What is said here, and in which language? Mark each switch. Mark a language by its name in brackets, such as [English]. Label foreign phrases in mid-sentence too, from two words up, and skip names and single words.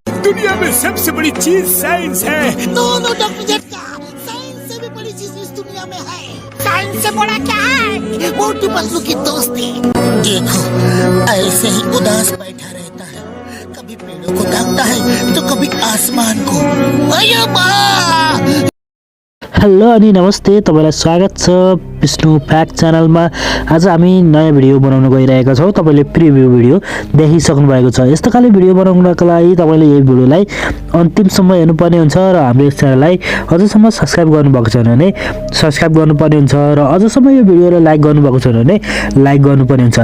[Hindi] दुनिया में सबसे बड़ी चीज साइंस है। नो डॉक्टर जट्टा, साइंस से भी बड़ी चीज इस दुनिया में है। साइंस से बड़ा क्या है? मोटू पतलू की दोस्ती। देखो ऐसे ही उदास बैठा रहता है, कभी पेड़ों को ताकता है तो कभी आसमान को। [Nepali] अयो बा! हेलो अनि नमस्ते, तपाईलाई स्वागत छ विष्णु फ्याक्ट च्यानलमा। आज हामी नयाँ भिडियो बनाउन गइरहेका छौँ। तपाईले [English] preview video [Nepali] देखिसक्नु भएको छ। यस्तो खाले भिडियो बनाउनको लागि तपाईले यो भिडियोलाई अन्तिमसम्म हेर्नुपर्ने हुन्छ र हाम्रो यस च्यानललाई अझसम्म सब्स्क्राइब गर्नुभएको छैन भने सब्स्क्राइब गर्नुपर्ने हुन्छ र अझसम्म यो भिडियोलाई लाइक गर्नुभएको छैन भने लाइक गर्नुपर्ने हुन्छ।